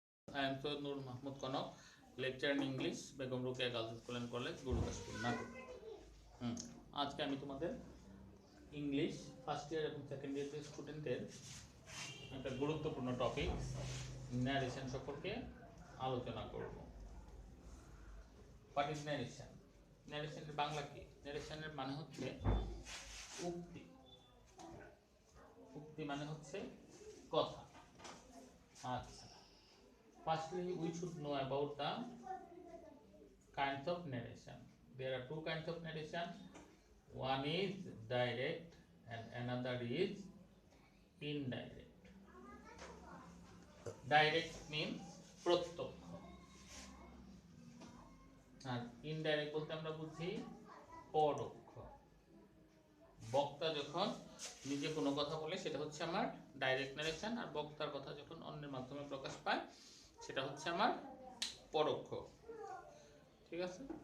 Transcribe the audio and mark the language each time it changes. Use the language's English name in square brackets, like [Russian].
[English] I am Soyed Nur Mahmood Konok, lecturer in English, Begum Rokeya girls school and college, Gurudaspur, নাটক। [Bangla] আজকে আমি তোমাদের English first year এবং second ইয়ারের স্টুডেন্টের একটা গুরুত্বপূর্ণ টপিক ন্যারেশন সম্পর্কে আলোচনা করব। [English] What is narration? [Bangla] ন্যারেশনের বাংলা কি? ন্যারেশনের মানে হচ্ছে উক্তি। উক্তি মানে হচ্ছে কথা। [English] আচ্ছা, firstly we should know about the kinds of narration. There are two kinds of narration. One is direct and another is indirect. Direct means [Bangla] প্রত্যক্ষ, আর ইনডাইরেক্ট বলতে আমরা বুঝি পরোক্ষ। বক্তা যখন নিজে কোনো কথা বলে সেটা হচ্ছে আমার ডাইরেক্ট ন্যারেশন, আর বক্তার কথা যখন অন্যের মাধ্যমে প্রকাশ পায় সেটা হচ্ছে আমার পরোক্ষ। ঠিক আছে?